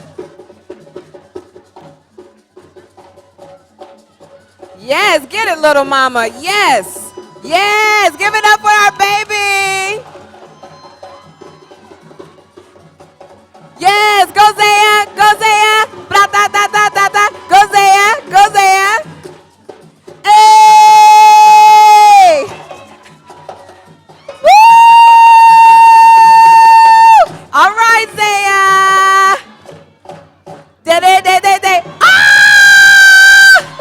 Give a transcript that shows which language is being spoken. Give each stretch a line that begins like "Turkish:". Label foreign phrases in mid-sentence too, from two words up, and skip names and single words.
English: Yes, get it, little mama. Yes. Yes, give it up for our baby. Yes, go, Zaya. Go, Zaya. Bra, da, da, da, da, da. Go, Zaya. Go, Zaya. Hey! All right, Zaya. De. Ah!